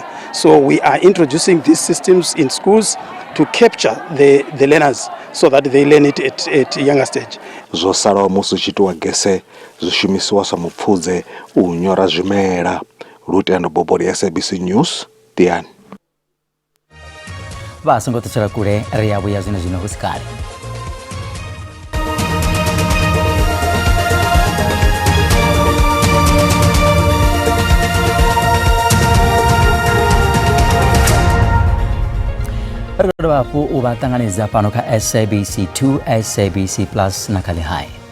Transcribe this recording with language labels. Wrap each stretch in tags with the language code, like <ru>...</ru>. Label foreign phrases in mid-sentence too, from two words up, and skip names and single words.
<en>So we are introducing these systems in schools to capture the learners so that they learn it at a younger stage.</en> <ve>Zwo salaho musi u tshi itiwa gese zwi shumisiwa sa mupfudze u nyora zwimela. Lutendo Bobori, SABC News, Tiani. Vha songo ṱutshela kule ri ya vhuya zwino hu si kale. Ri khou dovha hafhu u vha ṱanganedza fhano kha SABC 2, SABC Plus na Kali High.</ve>